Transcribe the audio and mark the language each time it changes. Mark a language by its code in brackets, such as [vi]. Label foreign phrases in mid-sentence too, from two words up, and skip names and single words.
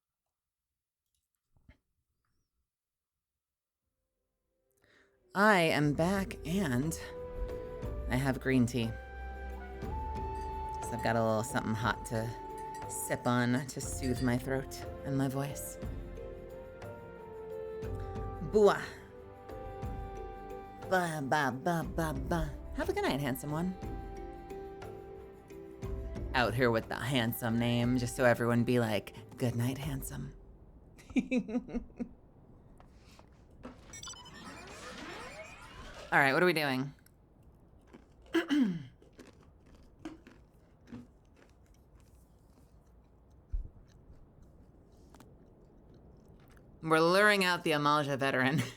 [en] I am back and I have green tea. So I've got a little something hot to sip on to soothe my throat and my voice. Booah. Ba ba ba ba ba. Have a good night, handsome one. Out here with the handsome name, just so everyone be like, good night, handsome. All right, what are we doing? We're luring out the Amalja veteran.